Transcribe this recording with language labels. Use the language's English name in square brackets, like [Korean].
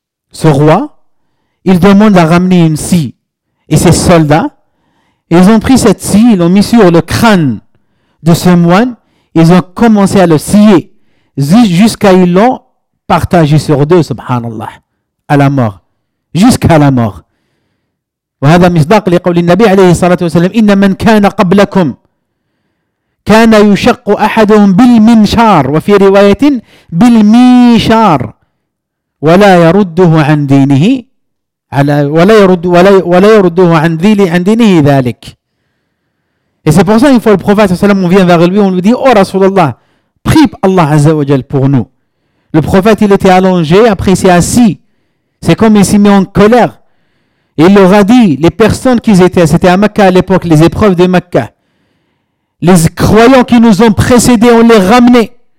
[French] Ce roi, il demande à ramener une scie. Et ses soldats, ils ont pris cette scie, ils l'ont mis sur le crâne de ce moine, ils ont commencé à le scier jusqu'à ils l'ont partagé sur deux, subhanallah, à la mort. Jusqu'à la mort. [Arabic] وهذا مصداق لقول النبي عليه الصلاة والسلام إن من كان قبلكم كان يشق أحدهم بالمنشار وفي رواية بالميشار ولا يرده عن دينه على ولا يرده عن دينه ذلك. [French] Et c'est pour ça une fois le prophète sallam on vient vers lui, on lui dit oh Rasulallah, prie Allah azza wa jal pour nous. Le prophète il était allongé, après il s'est assis, c'est comme il s'est mis en colère. Et il leur a dit, les personnes qui étaient, c'était à Mecca à l'époque, les épreuves de Mecca, les croyants qui nous ont précédés, on les ramenait.